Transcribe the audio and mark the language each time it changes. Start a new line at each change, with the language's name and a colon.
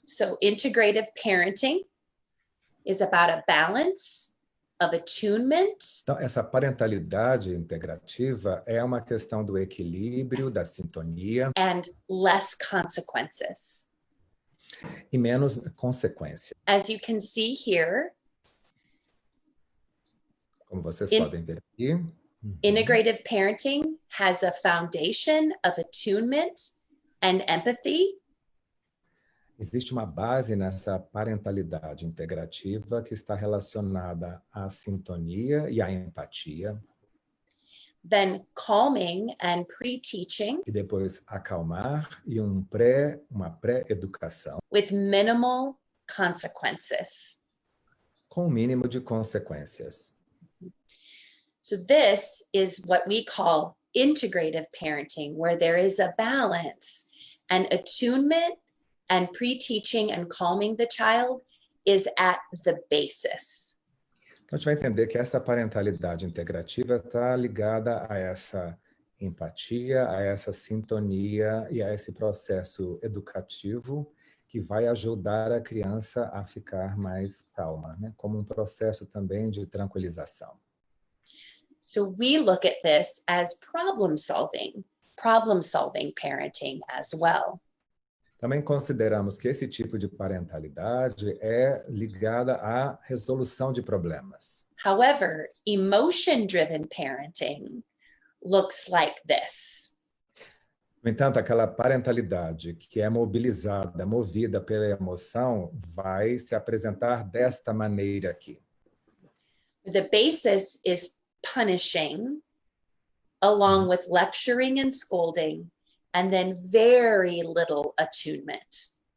English: So integrative parenting is about a balance of attunement.
Portuguese: Então, essa parentalidade integrativa é uma questão do equilíbrio, da sintonia.
English: And less consequences.
Portuguese: E menos consequência.
English: As you can see here,
Portuguese: como vocês podem ver aqui.
English: Integrative parenting has a foundation of attunement and empathy.
Portuguese: Existe uma base nessa parentalidade integrativa que está relacionada à sintonia e à empatia.
English: Then calming and pre-teaching.
Portuguese: E depois acalmar e uma pré-educação.
English: With minimal consequences.
Portuguese: Com o mínimo de consequências.
English: So this is what we call integrative parenting, where there is a balance, and attunement and pre-teaching and calming the child is at the basis.
Portuguese: Então, a gente vai entender que essa parentalidade integrativa está ligada a essa empatia, a essa sintonia e a esse processo educativo que vai ajudar a criança a ficar mais calma, né? Como um processo também de tranquilização.
English: So we look at this as problem-solving parenting as well.
Portuguese: Também consideramos que esse tipo de parentalidade é ligada à resolução de problemas.
English: However, emotion-driven parenting looks like this.
Portuguese: No entanto, aquela parentalidade que é mobilizada, movida pela emoção, vai se apresentar desta maneira aqui.
English: The basis is punishing, along with lecturing and scolding, and then very little attunement.